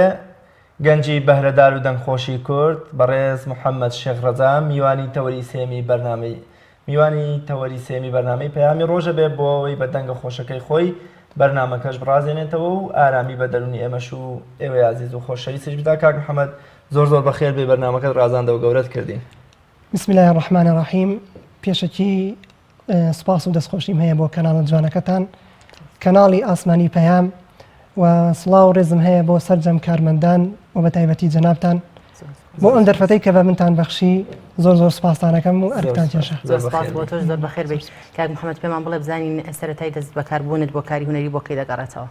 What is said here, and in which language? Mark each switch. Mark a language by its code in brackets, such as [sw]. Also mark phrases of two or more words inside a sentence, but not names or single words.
[ckb] گەنجی بەهرەدار و دەنگخۆشی کورد بەڕێز محەممەد شێخ ڕەزا میوانی تەوەری سێمی بەرنامەی پەیامی ڕۆژە بێ بۆ ئەوەی بە دەنگە خۆشەکەی خۆی بەرنامەکەش بڕازێنێتەوە و ئارامی بە دەرونی ئێمەش و ئێوەی عزیز و خۆشەویستیش بدا. کاک محەممەد زۆر بەخێر بێ بەرنامەکەت ڕازاندەوە گەورەت کردین. [ar] بسم الله الرحمن الرحیم. [ckb] پێشەکی سپاس و دەستخۆشیم هەیە بۆ کەناڵە جوانەکەتان کەناڵی ئاسمانی پەیام و سڵاو و ڕێزم هەیە بۆ سەرجەم کارمەندان و بە تایبەتی جەنابتان بۆ ئەم دەرفەتەی کە بە منتان بەخشی زۆر زۆر سپاسانەکەم و ئەرکتان کێشە. زۆر سپاس بۆ تۆش زۆر بەخێر بێت. کاک محەممەد پێمان بڵێ بزانین سەرەتای دەست بەکاربوونت بۆ کاری هونەری بۆ کەی دەگەڕێتەوە.